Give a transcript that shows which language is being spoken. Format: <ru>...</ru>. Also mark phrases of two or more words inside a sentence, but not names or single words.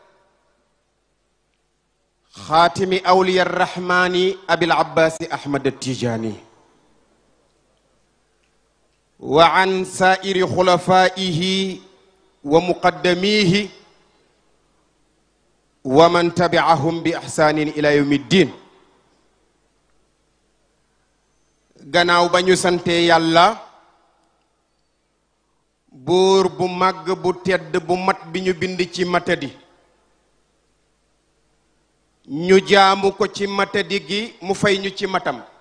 <ar>خاتم أولياء الرحمن أبي العباس أحمد التجاني وعن سائر خلفائه ومقدميه ومن تبعهم بإحسان إلى يوم الدين</ar> <wo>gannaaw ba ñu sante yàlla buur bu màgg bu tedd bu mat bi ñu bind ci matadi ñu jaamu ko ci matadi gi mu fay ñu ci matam</wo>